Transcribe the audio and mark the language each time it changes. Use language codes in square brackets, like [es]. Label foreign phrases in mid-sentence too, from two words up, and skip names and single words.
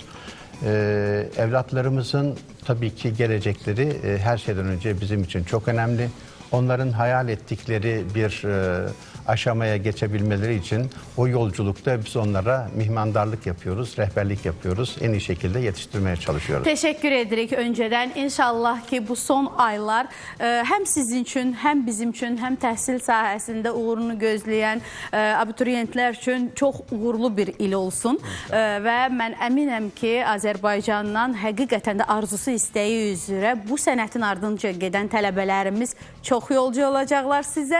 [tr] Evlatlarımızın tabii ki gelecekleri her şeyden önce bizim için çok önemli. Onların hayal ettikleri bir aşamaya geçebilmeleri için o yolculukta biz onlara mihmandarlık yapıyoruz, rehberlik yapıyoruz. En iyi şekilde yetiştirmeye çalışıyoruz. [az] Teşekkür edirik önceden. İnşallah ki bu son aylar hem sizin üçün, hem bizim üçün, hem təhsil sahəsində uğurunu gözləyən abituriyentlər üçün çox uğurlu bir il olsun. Və mən əminəm ki, Azərbaycandan həqiqətən də arzusu, istəyi üzrə bu sənətin ardınca gedən tələbələrimiz çox yolcu olacaqlar sizə.